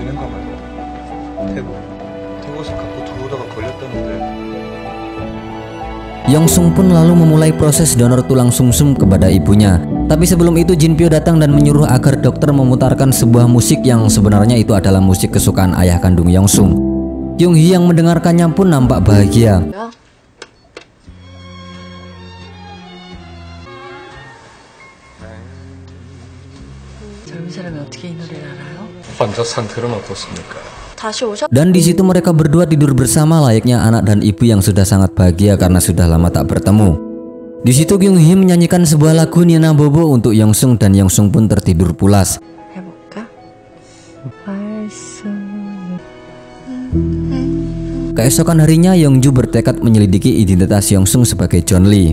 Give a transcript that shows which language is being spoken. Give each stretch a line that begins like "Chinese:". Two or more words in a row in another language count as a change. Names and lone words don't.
Indonesian: Yongsung pun lalu memulai proses donor tulang sumsum kepada ibunya. Tapi sebelum itu Jinpyo datang dan menyuruh agar dokter memutarkan sebuah musik yang sebenarnya itu adalah musik kesukaan ayah kandung Yongsung. Yoonghee yang mendengarkannya pun nampak bahagia.
Korean: 야. 젊은 사람이 어떻게 이 노래를 알아요? 환자 상태는 어떻습니까? 다시 오셨.
Indonesian: Dan di situ mereka berdua tidur bersama layaknya anak dan ibu yang sudah sangat bahagia karena sudah lama tak bertemu. Di situ Yoonghee menyanyikan sebuah lagu Nina Bobo untuk Yongsung dan Yongsung pun tertidur pulas.
Korean: 해볼까?
Indonesian: Keesokan harinya Yeongju bertekad menyelidiki identitas Yongsung sebagai John Lee.